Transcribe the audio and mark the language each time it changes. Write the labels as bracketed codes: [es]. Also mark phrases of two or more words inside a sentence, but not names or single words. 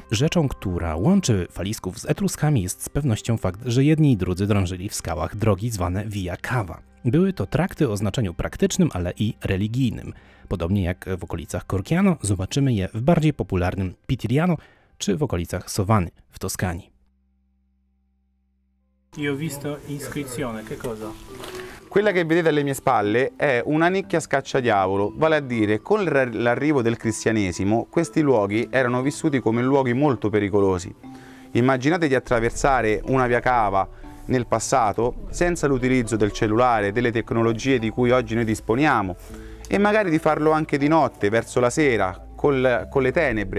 [pl] Rzeczą, która łączy Falisków z Etruskami, jest z pewnością fakt, że jedni i drudzy drążyli w skałach drogi zwane Via Cava. Były to trakty o znaczeniu praktycznym, ale i religijnym. Podobnie jak w okolicach Corchiano, zobaczymy je w bardziej popularnym Pitiriano, czy w okolicach Sovany w Toskanii. [it] Io visto iscrizione, che cosa? Quella che vedete alle mie spalle è una nicchia scacciadiavolo, vale a dire con l'arrivo del cristianesimo questi luoghi erano vissuti come luoghi molto pericolosi. Immaginate di attraversare una via cava nel passato senza l'utilizzo del cellulare, delle tecnologie di cui oggi noi disponiamo e magari di farlo anche di notte, verso la sera, con le tenebre.